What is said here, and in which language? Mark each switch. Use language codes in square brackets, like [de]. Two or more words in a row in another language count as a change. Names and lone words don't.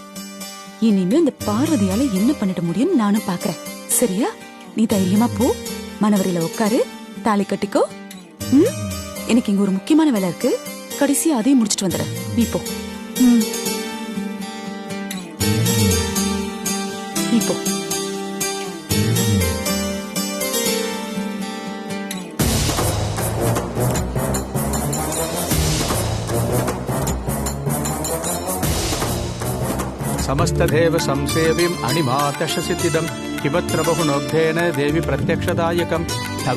[ta] இனிமே இந்த பார்வதியால என்ன பண்ணிட முடியும்னு நானும் பாக்குறேன். சரியா? நீ தைரியமா போ, மணவரையில உட்காரு, தாலி கட்டிக்கோ. எனக்கு இங்க ஒரு முக்கியமான வேலை இருக்கு, கடைசியா அதையும் முடிச்சிட்டு வந்துடுறேன். நீ போ. நீ போ. [sa] समस्तदेव संसेव्यम् अणिमातशसिद्धिदम् किमत्र बहुनोग्धेन देवी प्रत्यक्षदायकम् तव